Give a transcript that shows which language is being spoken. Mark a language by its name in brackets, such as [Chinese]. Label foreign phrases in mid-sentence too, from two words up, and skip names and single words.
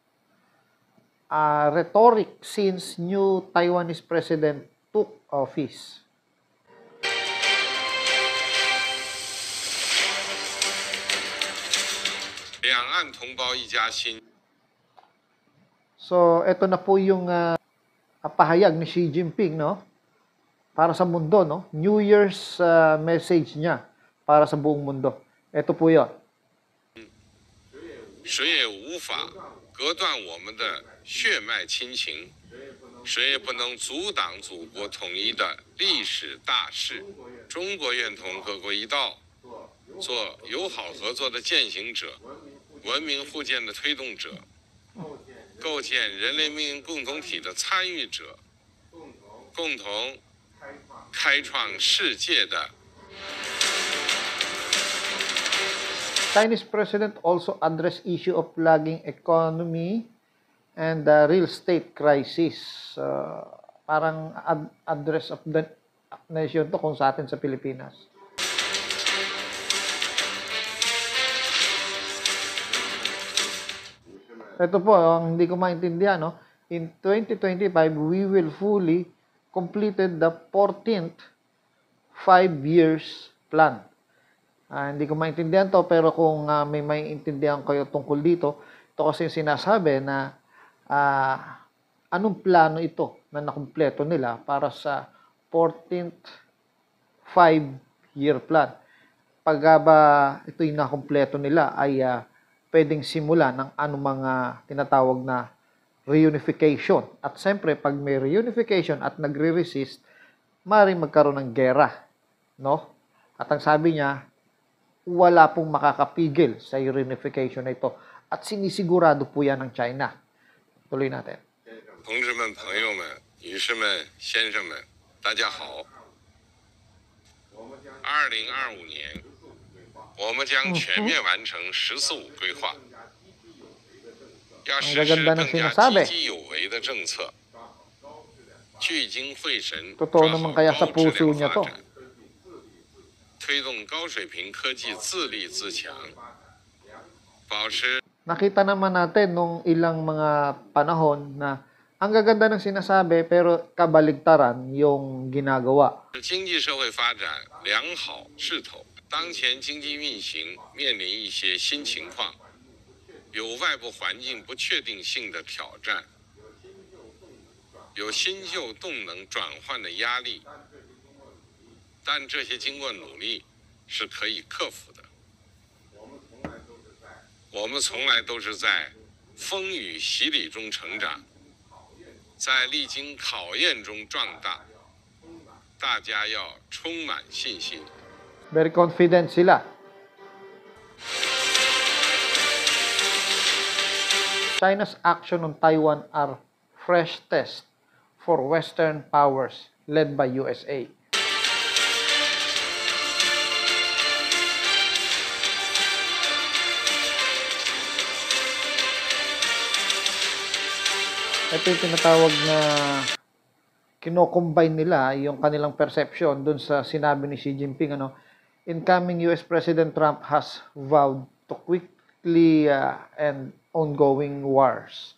[English] rhetoric since new Taiwanese president took office. [Filipino] So, ito na po yung pahayag ni Xi Jinping, no? Para sa mundo, no? [English] New Year's message [Filipino] niya para sa buong mundo. Ito po yun. [Chinese] 谁也无法隔断我们的血脉亲情，谁也不能阻挡祖国统一的历史大势。中国愿同各国一道，做友好合作的践行者，文明互鉴的推动者，构建人类命运共同体的参与者，共同开创世界的。 [English] Chinese president also addressed issue of lagging economy and the real estate crisis. [Filipino] Parang [English] address of the nation [Filipino] to kung sa atin sa Pilipinas. Ito po, ang hindi ko maintindihan, no? [English] In 2025, we will fully completed the 14th 5 years plan. [Filipino] Hindi ko maintindihan to, pero kung may maintindihan kayo tungkol dito, ito kasi yung sinasabi na anong plano ito na nakumpleto nila para sa [English] 14th 5-year plan. [Filipino] Pag ba ito yung nakumpleto nila ay pwedeng simula ng anumang tinatawag na reunification. At siyempre, pag may reunification at nagre-resist, maaaring magkaroon ng gera. No? At ang sabi niya, wala pong makakapigil sa reunification na ito. At sinisigurado po yan ng China. Tuloy natin. [Chinese] 同志们、朋友们、女士们、先生们，大家好。2025年，我们将全面完成“十四五”规划，要实施更加积极有为的政策，聚精会神抓好高质量发展，推动高水平科技自立自强，保持。 [Filipino] Nakita naman natin nung ilang mga panahon na ang gaganda ng sinasabi pero kabaligtaran yung ginagawa. [Chinese] 经济社会发展良好势头，当前经济运行面临一些新情况，有外部环境不确定性的挑战，有新旧动能转换的压力，但这些经过努力是可以克服的。我们从来都是在风雨洗礼中成长，在历经考验中壮大。大家要充满信心。 [English] Very confident sila. China's action on Taiwan are fresh test for Western powers led by USA. [Filipino] Ito yung tinatawag na kino-combine nila yung kanilang perception dun sa sinabi ni Xi Jinping, [English] incoming US President Trump has vowed to quickly end ongoing wars.